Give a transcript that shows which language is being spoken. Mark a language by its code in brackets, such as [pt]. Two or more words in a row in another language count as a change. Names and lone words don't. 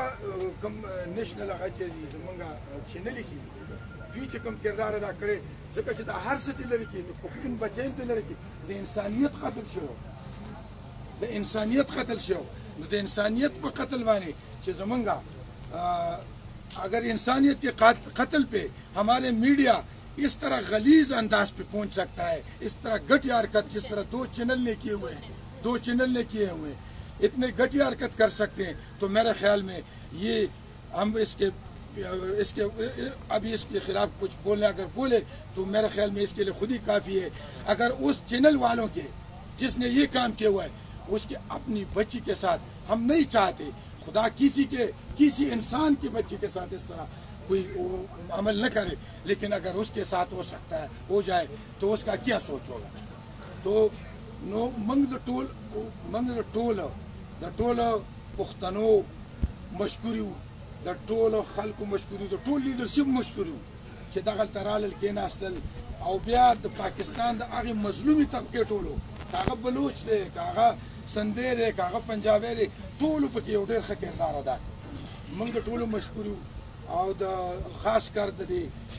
[ps] کوم نیشنل هغه چې دي زمونږ چینلې چې دوی چې کوم کردار ادا کړی ځکه چې دا هر څه ترې لرې کړي د پښتون بچیان ترې لرې کړي د انسانیت قتل شو د انسانیت قتل شو د انسانیت په قتل باندې چې زمونږ [ur] اگر انسانیت کے قتل پہ ہمارے میڈیا اس طرح غلیظ انداز پہ پہنچ سکتا ہے اس طرح گھٹیا حرکت جس طرح دو چینل نے کیے ہوئے اتنے گھٹیا حرکت کر سکتے ہیں تو میرے خیال میں یہ ہم اس کے ابھی اس کے خلاف کچھ بولنے اگر بولے تو میرے خیال میں اس کے لیے خود ہی کافی ہے اگر اس چینل والوں کے جس نے یہ کام کیا ہوا ہے اس کے اپنی بچی کے ساتھ ہم نہیں چاہتے خدا کسی انسان کی بچی کے ساتھ اس طرح کوئی عمل نہ کرے لیکن اگر اس کے ساتھ ہو سکتا ہے ہو جائے تو اس کا کیا سوچ ہوگا تو [ps] منگ دا ټول پښتنو مشکورو د ټول خلکو مشکورو د ټول لیډرشپ مشکورو چې دغلته رالل کېناستل او بیا د پاکستان د هغې مظلومي طبقې ټولو که هغه بلوچ دی که هغه سندی دی که هغه پنجابی دی ټولو پکې یو ډېر ښه کردار ادا کړ موږ د ټولو مشکورو او د خاص کر د دې